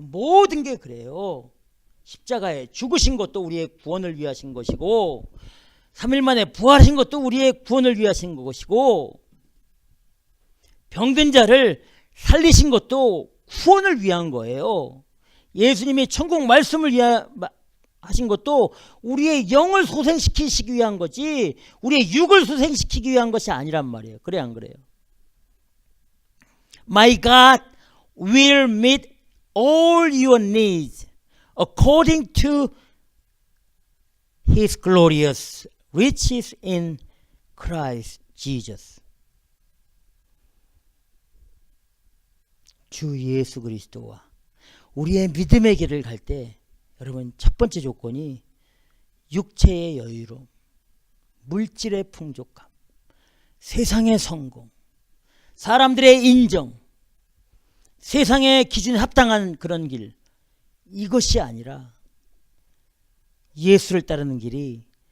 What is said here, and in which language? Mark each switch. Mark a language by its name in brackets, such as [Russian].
[Korean] 모든 게 그래요. 십자가에 죽으신 것도 우리의 구원을 위하신 것이고 3일 만에 부활하신 것도 우리의 구원을 위하신 것이고 병든 자를 살리신 것도 구원을 위한 거예요. 예수님이 천국 말씀을 하신 것도 우리의 영을 소생시키시기 위한 거지 우리의 육을 소생시키기 위한 것이 아니란 말이에요. 그래 안 그래요? [English] My God will meet all your needs according to His glorious riches in Christ Jesus. [Korean] 주 예수 그리스도와 우리의 믿음의 길을 갈 때 여러분 첫 번째 조건이 육체의 여유로움, 물질의 풍족함, 세상의 성공, 사람들의 인정, 세상의 기준에 합당한 그런 길, 이것이 아니라 예수를 따르는 길이